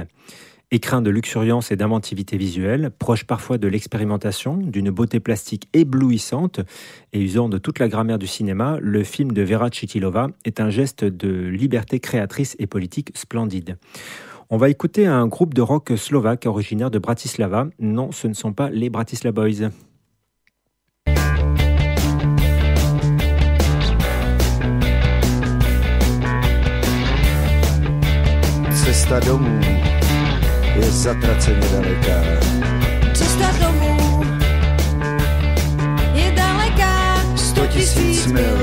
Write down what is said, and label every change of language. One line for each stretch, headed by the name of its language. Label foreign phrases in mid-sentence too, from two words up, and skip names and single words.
French: Écrin de luxuriance et d'inventivité visuelle, proche parfois de l'expérimentation, d'une beauté plastique éblouissante et usant de toute la grammaire du cinéma, le film de Vera Chytilova est un geste de liberté créatrice et politique splendide. On va écouter un groupe de rock slovaque originaire de Bratislava. Non, ce ne sont pas les Bratislava Boys.
Czech: Cesta domů je zatraceně daleká. Cesta domů je daleká, 100 000 mil.